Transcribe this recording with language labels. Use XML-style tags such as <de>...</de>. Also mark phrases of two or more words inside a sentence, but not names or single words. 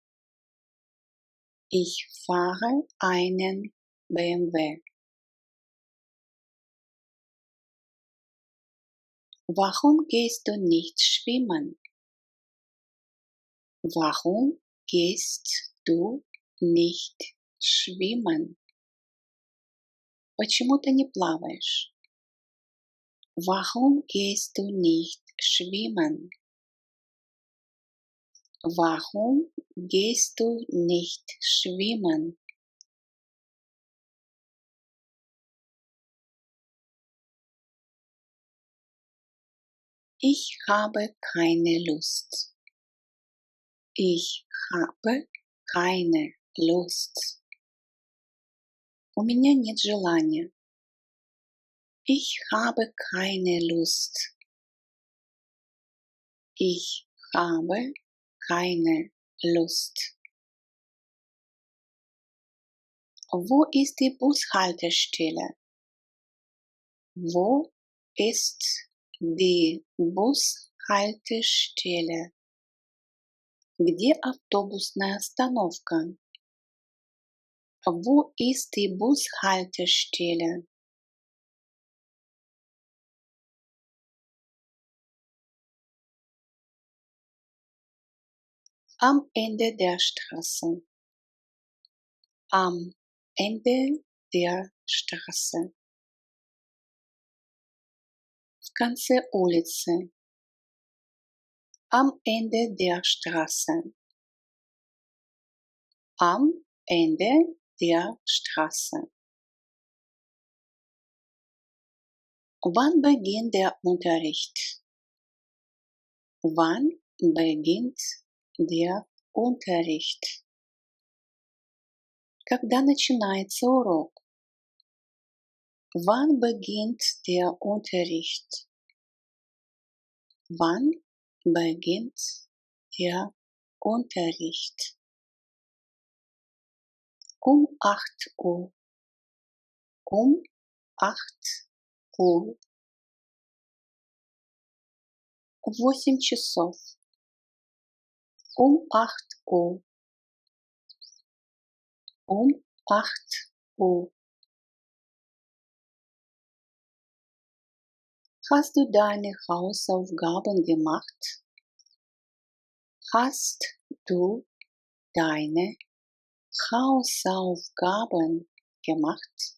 <de>Ich fahre einen BMW. Warum gehst du nicht schwimmen? Warum gehst du nicht schwimmen?</de> <ru>Почему ты не плаваешь?</ru> <de>Warum gehst du nicht schwimmen? Warum gehst du nicht schwimmen? Ich habe keine Lust. Ich habe keine Lust.</de> <ru>У меня нет желания.</ru> <de>Ich habe keine Lust. Ich habe keine Lust. Wo ist die Bushaltestelle? Wo ist die Bushaltestelle?</de> <ru>Где автобусная остановка?</ru> <de>Wo ist die Bushaltestelle? Am Ende der Straße. Am Ende der Straße.</de> <ru>В конце улицы.</ru> <de>Am Ende der Straße. Am Ende der Straße. Wann beginnt der Unterricht? Wann beginnt der Unterricht?</de> <ru>Когда начинается урок?</ru> <de>Wann beginnt der Unterricht? Wann beginnt der Unterricht? Um 8 Uhr. Um 8 Uhr.</de> <ru>В 8 часов.</ru> <de>Um 8 Uhr. Um 8 Uhr. Hast du deine Hausaufgaben gemacht? Hast du deine Hausaufgaben gemacht?</de>